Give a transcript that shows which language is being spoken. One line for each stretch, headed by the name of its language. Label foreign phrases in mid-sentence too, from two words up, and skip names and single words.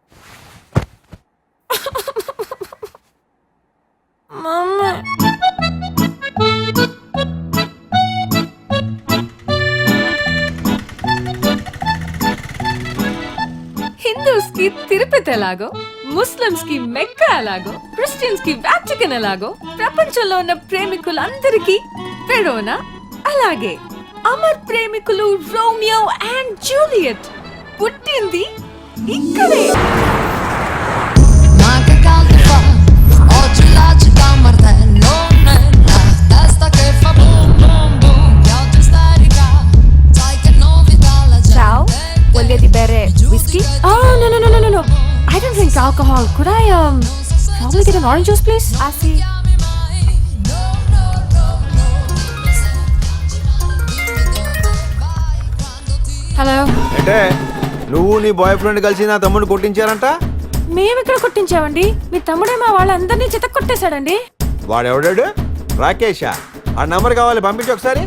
Telugu: మమ్మీ హిందూస్ కి తిరుపతి ఎలాగో, ముస్లిమ్స్ కి మెక్కా ఎలాగో, క్రిస్టియన్స్ కి వాటికన్ ఎలాగో, ప్రపంచంలో ఉన్న ప్రేమికులందరికీ వెరోనా అలాగే. అమర్ ప్రేమికులు రోమియో
English: and
Telugu: జూలియట్ పుట్టింది ఇక్కడే.
Italian: Ma che caldo fa, oggi là ci dà un martello nella testa che fa boom boom boom, pioggia isterica, sai che novità la Ciao, gente voglio di bere whiskey?
English: Oh, no. I don't drink alcohol. Could I, probably get an orange juice, please? I see.
Telugu: హలో. అంటే నువ్వు నీ
English: boy friend
Telugu: కలిసి నా తమ్ముడిని కొట్టించారంట? మేమిక్కడ కొట్టించామండి. మీ తమ్ముడే మా వాళ్ళందరినీ చితక కొట్టేశాడండి. వాడెవడాడు? రాకేషా? ఆ నంబర్ కావాలి, పంపించు ఒకసారి.